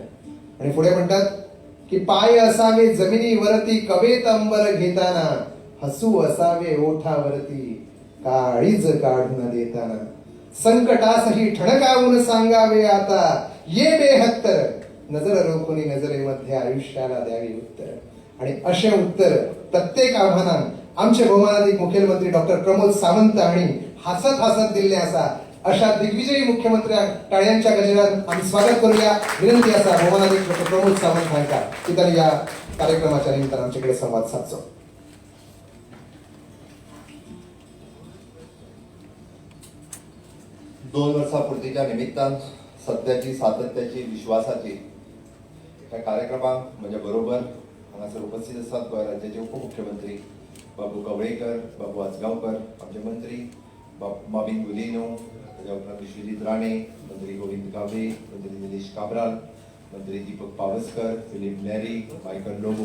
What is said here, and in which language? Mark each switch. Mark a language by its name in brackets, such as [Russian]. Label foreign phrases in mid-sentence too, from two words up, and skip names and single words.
[Marathi] आणि पुढे म्हणतात की पाय असावे जमिनीवरती, कवेत अंबर घेताना, हसू असावे ओठावरती, काळीज काढून देताना. संकटासही ठणकावून सांगावे आता, ये बेहत्तर, नजर रोखून नजरेमध्ये आयुष्याला द्यावे उत्तर. [Konkani] आणि असे उत्तर प्रत्येक आव्हानांक आमचे बहुमानाधिक मुख्यमंत्री डॉक्टर प्रमोद सावंत हांणी हसत हसत दिल्ले आसा. [Marathi] अशा दिग्विजयी मुख्यमंत्र्यांक टाळ्यांच्या गजरान आम्ही स्वागत करूया. [Konkani] विनंती आसा बहुमानाधिक डॉक्टर प्रमोद सावंत हांकां की तांणी या कार्यक्रमाच्या निमित्तान आमचे संवाद साधचो. 2 वर्सां पुर्तीच्या निमित्तान सत्याची, सातत्याची, विश्वासाची ह्या कार्यक्रमाक म्हज्या बरोबर हांगासर उपस्थित आसात गोंय राज्याचे उपमुख्यमंत्री बाबू कवळेकर, बाबू आजगांवकर, आमचे मंत्री माविन गुलिनो, ताच्या उपरांत विश्वजीत राणे, मंत्री गोविंद गावडे, मंत्री निलेश काब्राल, मंत्री दीपक पावसकर, फिलिप नेरी, मायकल लोबो.